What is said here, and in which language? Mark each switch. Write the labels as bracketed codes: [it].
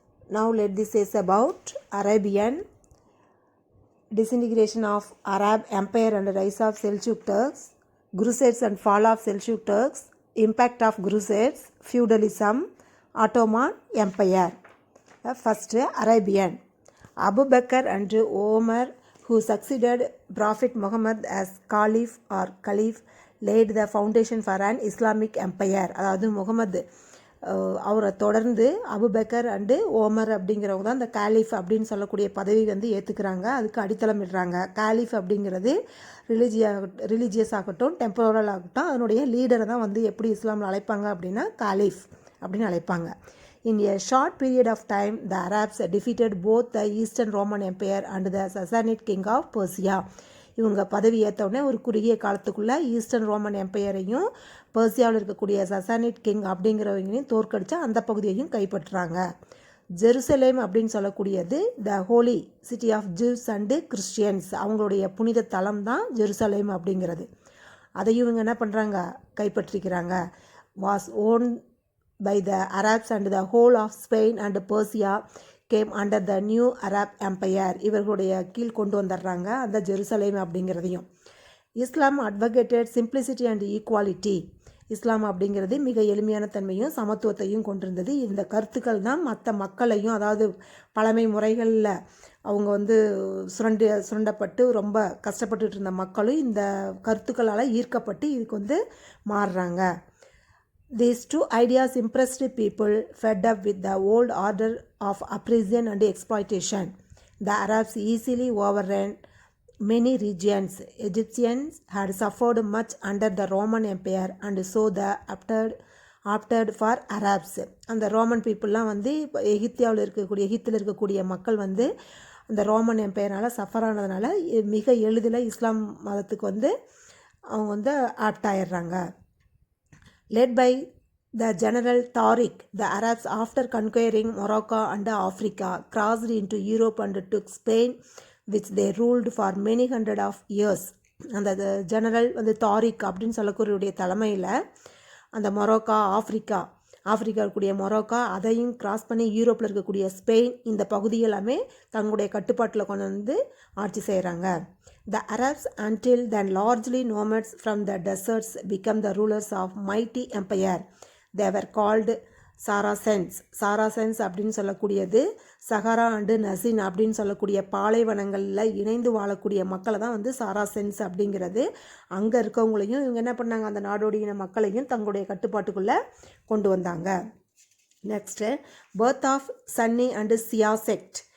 [en] Now let this is about Arabian disintegration of Arab Empire and rise of Seljuk Turks, Crusades and fall of Seljuk Turks, impact of Crusades, feudalism, Ottoman Empire. First, Arabian. Abu Bakr and Omar, who succeeded Prophet Muhammad as Caliph or Caliph, laid the foundation for an Islamic empire. [ta] அதாவது முகமது அவரை தொடர்ந்து Abu Bakr and Omar அப்படிங்கிறவங்க தான் இந்த காலிஃப் அப்படின்னு சொல்லக்கூடிய பதவி வந்து ஏற்றுக்கிறாங்க. அதுக்கு அடித்தளம் இடுறாங்க. காலிஃப் அப்படிங்கிறது ரிலீஜியஸ் ஆகட்டும், டெம்பரல் ஆகட்டும், அதனுடைய லீடரை தான் வந்து எப்படி இஸ்லாமில் அழைப்பாங்க அப்படின்னா காலிஃப் அப்படின்னு அழைப்பாங்க. [en] In a short period of time, the Arabs defeated both the Eastern Roman Empire and the Sassanid king of Persia. [ta] இவங்க பதவி ஏற்றவுடனே ஒரு குறுகிய காலத்துக்குள்ளே ஈஸ்டர்ன் ரோமன் எம்பையரையும் பெர்சியாவில் இருக்கக்கூடிய சசானிட் கிங் அப்படிங்கிறவங்களையும் தோற்கடித்து அந்த பகுதியையும் கைப்பற்றுறாங்க. ஜெருசலேம் அப்படின்னு சொல்லக்கூடியது [en] the holy city of Jews and Christians, [ta] அவங்களுடைய புனித தலம் தான் ஜெருசலேம் அப்படிங்கிறது. அதையும் இவங்க என்ன பண்ணுறாங்க, கைப்பற்றிக்கிறாங்க. [en] Was own by the Arabs and the whole of Spain and Persia came under the new Arab Empire. [ta] இவர்களுடைய கீழ் கொண்டு வந்துடுறாங்க அந்த ஜெருசலேம் அப்படிங்கிறதையும். [en] Islam advocated simplicity and equality. [ta] இஸ்லாம் அப்படிங்கிறது மிக எளிமையான தன்மையும் சமத்துவத்தையும் கொண்டிருந்தது. இந்த கருத்துக்கள் தான் மற்ற மக்களையும், அதாவது பழமை முறைகளில் அவங்க வந்து சுரண்டப்பட்டு ரொம்ப கஷ்டப்பட்டுட்டு இருந்த மக்களும் இந்த கருத்துக்களால் ஈர்க்கப்பட்டு இதுக்கு வந்து மாறுறாங்க. [en] These two ideas impressed people fed up with the old order of oppression and exploitation. The Arabs easily overran many regions. Egyptians had suffered much under the Roman Empire and so they opted for Arabs. [ta] அந்த Roman பீப்புளெலாம் வந்து எகிப்தில் இருக்கக்கூடிய மக்கள் வந்து அந்த Roman எம்பையரால் suffer ஆனதுனால மிக எளிதில் இஸ்லாம் மதத்துக்கு வந்து அவங்க வந்து ஆப்ட் ஆயிடுறாங்க. [en] Led by the General Tariq, the Arabs, after conquering Morocco and Africa, crossed into Europe and took Spain, which they ruled for many hundred of years. [ta] அந்த ஜெனரல் வந்து தாரிக் அப்படின்னு சொல்லக்கூடிய தலைமையில் அந்த மொரோக்கா, ஆஃப்ரிக்கா இருக்கக்கூடிய மொரோக்கா, அதையும் கிராஸ் பண்ணி யூரோப்பில் இருக்கக்கூடிய ஸ்பெயின், இந்த பகுதியெல்லாமே தங்களுடைய கட்டுப்பாட்டில் கொண்டு வந்து ஆட்சி செய்கிறாங்க. [en] The Arabs, until then largely nomads from the deserts, became the rulers of mighty empire. They were called Saracens. [ta] Saracens அப்படின்னு சொல்லக்கூடியது சஹரா அண்டு நசின் அப்படின்னு சொல்லக்கூடிய பாலைவனங்களில் இணைந்து வாழக்கூடிய மக்களை தான் வந்து சாராசென்ஸ் அப்படிங்கிறது. அங்கே இருக்கவங்களையும் இவங்க என்ன பண்ணாங்க, அந்த நாடோடியின மக்களையும் தங்களுடைய கட்டுப்பாட்டுக்குள்ளே கொண்டு வந்தாங்க. [en] Next birth of Sunni and Shia sect.